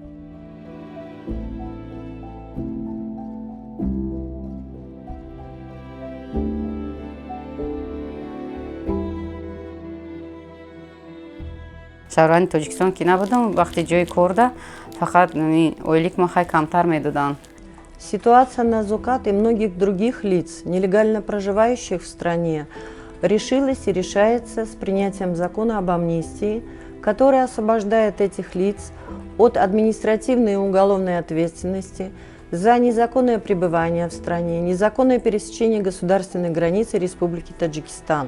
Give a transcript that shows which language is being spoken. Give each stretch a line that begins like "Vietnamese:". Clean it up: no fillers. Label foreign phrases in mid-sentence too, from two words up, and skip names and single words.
Tajik: шаҳрванди Тоҷикистон ки набудам, вақти ҷои корда фақат ойлик ма хай камтар медоданд.
Russian: Ситуация Назукат и многих других лиц, нелегально проживающих в стране, решилась и решается с принятием закона об амнистии, который освобождает этих лиц от административной и уголовной ответственности за незаконное пребывание в стране, незаконное пересечение государственной границы Республики Таджикистан.